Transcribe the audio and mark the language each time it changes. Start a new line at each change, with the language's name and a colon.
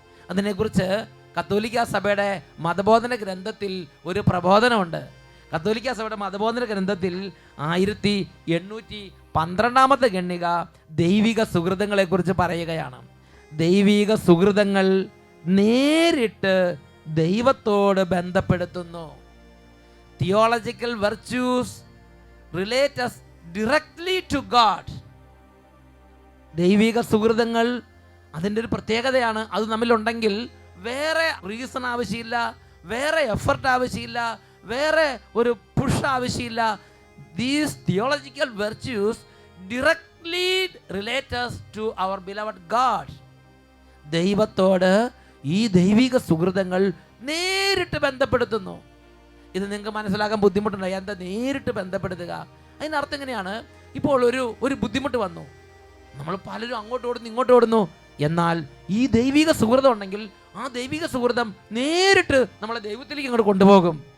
Malayalam: അതിനെക്കുറിച്ച് കത്തോലിക്ക സഭയുടെ മതബോധന ഗ്രന്ഥത്തിൽ ഒരു പ്രബോധനമുണ്ട്. കത്തോലിക്ക സഭയുടെ മതബോധന ഗ്രന്ഥത്തിൽ 1812 ഖണ്ഡിക ദൈവിക സുഹൃതങ്ങളെക്കുറിച്ച് പറയുകയാണ്. ദൈവിക സുഹൃതങ്ങൾ നേരിട്ട് ദൈവത്തോട് ബന്ധപ്പെടുത്തുന്നു.
English: Theological virtues relate us directly to God.
Malayalam: ദൈവിക സുഹൃതങ്ങൾ അതിൻ്റെ ഒരു പ്രത്യേകതയാണ്. അത് നമ്മിലുണ്ടെങ്കിൽ വേറെ റീസൺ ആവശ്യമില്ല, വേറെ എഫർട്ട് ആവശ്യമില്ല, വേറെ ഒരു പുഷ് ആവശ്യമില്ല.
English: These theological virtues directly relate us to our beloved God.
Malayalam: ദൈവത്തോട് ഈ ദൈവിക സുഹൃതങ്ങൾ നേരിട്ട് ബന്ധപ്പെടുത്തുന്നു. ഇത് നിങ്ങൾക്ക് മനസ്സിലാക്കാൻ ബുദ്ധിമുട്ടുണ്ടോ? എന്താ നേരിട്ട് ബന്ധപ്പെടുത്തുക? അതിനർത്ഥം എങ്ങനെയാണ്? ഇപ്പോൾ ഒരു ബുദ്ധിമുട്ട് വന്നു, നമ്മൾ പലരും അങ്ങോട്ട് ഓടുന്നു, ഇങ്ങോട്ട് ഓടുന്നു. എന്നാൽ ഈ ദൈവിക സുഹൃതം ഉണ്ടെങ്കിൽ ആ ദൈവിക സുഹൃതം നേരിട്ട് നമ്മളെ ദൈവത്തിലേക്ക് ഇങ്ങോട്ട് കൊണ്ടുപോകും.